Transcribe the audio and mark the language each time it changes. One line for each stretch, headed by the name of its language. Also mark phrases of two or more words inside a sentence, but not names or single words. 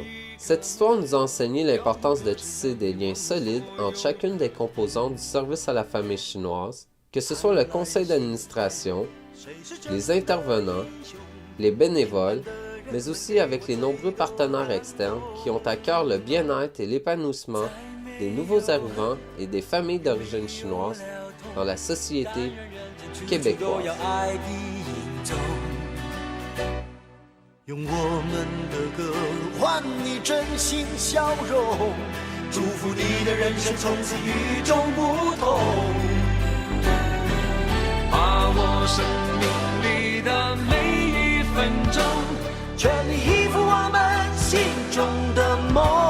French: Cette histoire nous a enseigné l'importance de tisser des liens solides entre chacune des composantes du service à la famille chinoise, que ce soit le conseil d'administration, les intervenants, les bénévoles, mais aussi avec les nombreux partenaires externes qui ont à cœur le bien-être et l'épanouissement des nouveaux arrivants et des familles d'origine chinoise dans la société québécoise.
Chinese: 用我们的歌换你真心笑容，祝福你的人生从此与众不同。把握生命里的每一分钟，全力以赴我们心中的梦。